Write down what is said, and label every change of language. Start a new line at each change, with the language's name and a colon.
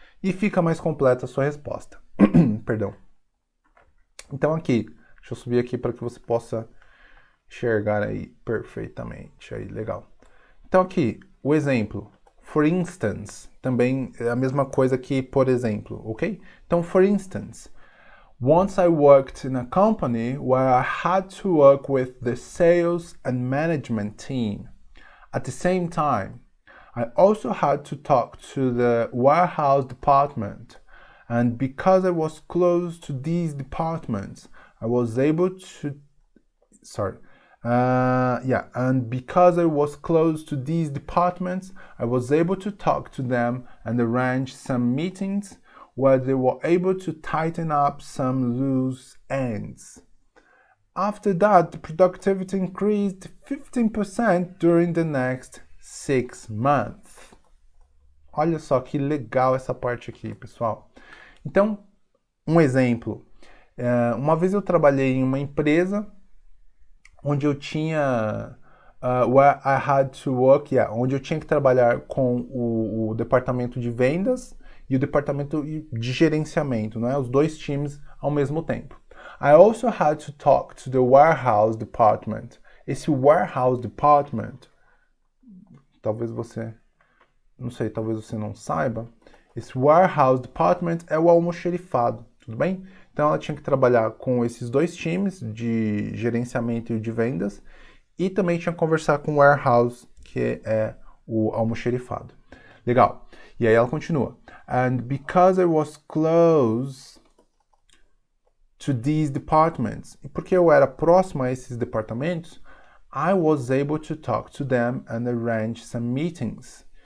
Portuguese: E fica mais completa a sua resposta. Perdão. Então aqui, deixa eu subir aqui para que você possa enxergar aí perfeitamente. Aí, legal. Então aqui, o exemplo. For instance, também é a mesma coisa que por exemplo, ok?
English: Então, for instance, once I worked in a company where I had to work with the sales and management team. At the same time, I also had to talk to the warehouse department. And because I was close to these departments, I was able to, and because I was close to these departments, I was able to talk to them and arrange some meetings where they were able to tighten up some loose ends. After that, the productivity increased 15% during the next 6 months.
Portuguese: Olha só que legal essa parte aqui, pessoal. Então, um exemplo. Uma vez eu trabalhei em uma empresa onde eu tinha
English: where I had to work,
Portuguese: onde eu tinha que trabalhar com o departamento de vendas e o departamento de gerenciamento, né? Os dois times ao mesmo tempo.
English: I also had to talk to the warehouse department.
Portuguese: Esse warehouse department, talvez você não saiba, esse warehouse department é o almoxerifado, tudo bem? Então ela tinha que trabalhar com esses dois times de gerenciamento e de vendas e também tinha que conversar com o warehouse, que é o almoxerifado. Legal. E aí ela continua.
English: And because I was close to these departments,
Portuguese: e porque eu era próximo a esses departamentos,
English: I was able to talk to them and arrange some meetings.